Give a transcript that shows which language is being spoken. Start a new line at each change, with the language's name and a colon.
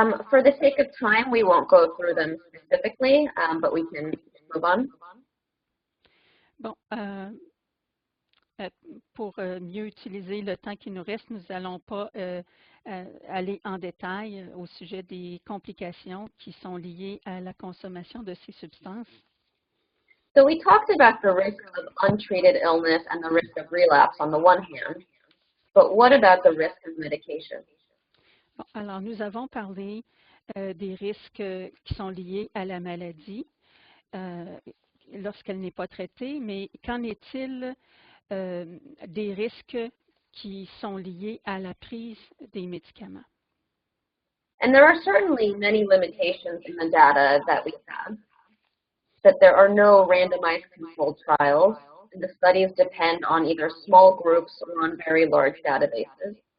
English: For the sake of time, we won't go through them specifically, but we can move on.
French: Bon, pour mieux utiliser le temps qui nous reste, nous n'allons pas aller en détail au sujet des complications qui sont liées à la consommation de ces substances.
English: So we talked about the risk of untreated illness and the risk of relapse on the one hand, but what about the risk of medication?
French: Bon, alors, nous avons parlé des risques qui sont liés à la maladie lorsqu'elle n'est pas traitée, mais qu'en est-il des risques qui sont liés à la prise des médicaments?
English: And there are certainly many limitations in the data that we have, that there are no randomized controlled trials, and the studies depend on either small groups or on very large databases.